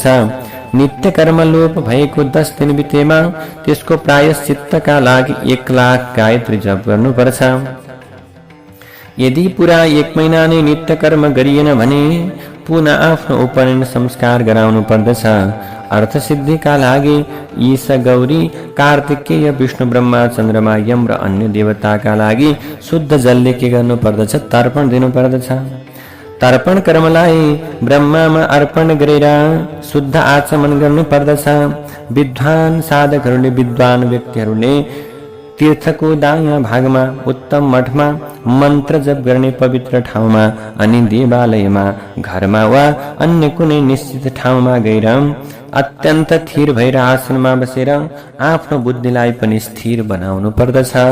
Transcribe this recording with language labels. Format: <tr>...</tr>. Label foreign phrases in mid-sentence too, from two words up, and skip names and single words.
<ne>नित्य कर्म लोप भएको 10 दिन बितेमा त्यसको प्रायश्चित्तका लागि 1,00,000 गायत्री जप गर्नुपर्छ। यदि पुरा 1 महिना नै नित्य कर्म गरिएन भने पुनः आफ्नो उपनयन संस्कार गराउनु पर्दछ। अर्थसिद्धिका लागि ईश, गौरी, कार्तिकेय, विष्णु, ब्रह्मा, चन्द्रमा, यम र अन्य देवताका लागि शुद्ध जलले के गर्नु पर्दछ? तर्पण दिनु पर्दछ। तर्पण कर्मलाई ब्रह्मामा अर्पण गरेर शुद्ध आचमन गर्नु पर्दछ। विद्वान साधकहरूले, विद्वान व्यक्तिहरूले तीर्थको दायाँ भागमा उत्तम मठमा मन्त्र जप गर्ने पवित्र ठाउँमा अनि देवालयमा, घरमा वा अन्य कुनै निश्चित ठाउँमा गएर अत्यन्त स्थिर भएर आसनमा बसेर आफ्नो बुद्धिलाई पनि स्थिर बनाउनु पर्दछ।</ne>